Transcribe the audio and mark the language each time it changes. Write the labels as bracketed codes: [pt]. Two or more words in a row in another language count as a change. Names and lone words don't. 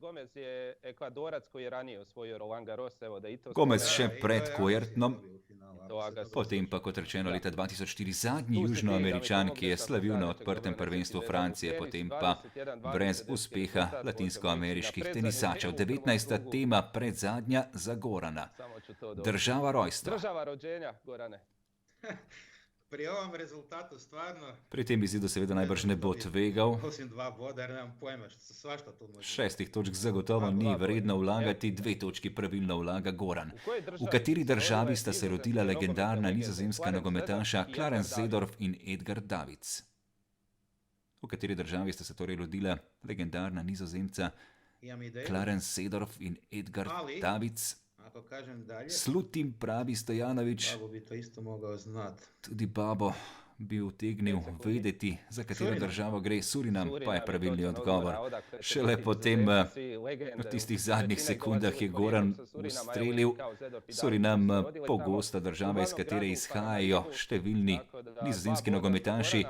[sl] Gomez še pred Kuertnom, potem pa, kot rečeno, leta 2004 zadnji Južnoameričan, ki je slavil na odprtem prvenstvu Francije, potem pa brez uspeha latinskoameriških tenisačev. 19. tema predzadnja za Gorana. Država rojstva. [hr] Pri ovom rezultatu stvarno... [sl] Pri tem izidu seveda najbrž ne bo tvegal. [hr] Osim 2 boda, jer nemam pojma, svašta tu može. [sl] 6 točk zagotovo ni vredno vlagati, 2 točki pravilno vlaga Goran. V kateri državi sta se rodila legendarna nizozemska nogometaša Clarence Seedorf in Edgar Davids? V kateri državi sta se torej rodila legendarna nizozemca Clarence Seedorf in Edgar Davids? [hr] Ako kažem dalje... [sl] Slutim, pravi Stojanović. [hr] Babo bi to isto mogao znati. [sl] Tudi Babo bi utegnil vedeti, za katero državo gre. Surinam pa je pravilni odgovor. Šele potem, v tistih zadnjih sekundah, je Goran ustrelil. Surinam, pogosta država, iz katere izhajajo številni nizozemski nogometaši.